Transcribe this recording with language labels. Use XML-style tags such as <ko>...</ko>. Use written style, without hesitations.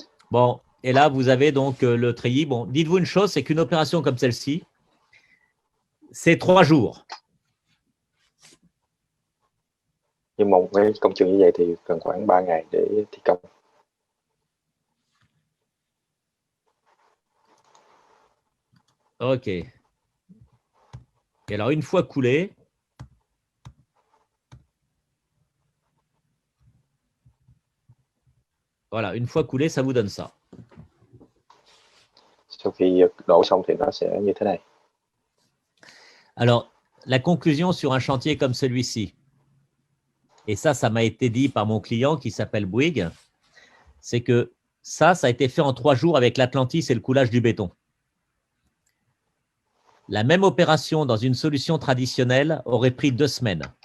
<fr>Bon, et là, vous avez donc le treillis. Bon, dites-vous une chose, c'est qu'une opération comme celle-ci, c'est 3 jours.</fr> <vi>Nhưng một cái công trình như vậy thì cần khoảng 3 ngày để thi công. Ok.</vi> <fr>Et alors, une fois coulé, voilà, une fois coulé, ça vous donne ça.</fr> <vi>Sau khi đổ xong thì nó sẽ như thế này.</vi> <fr>Alors, la conclusion sur un chantier comme celui-ci, et ça m'a été dit par mon client qui s'appelle Bouygues, c'est que ça a été fait en 3 jours avec l'Atlantis et le coulage du béton. La même opération dans une solution traditionnelle aurait pris 2 semaines.</fr>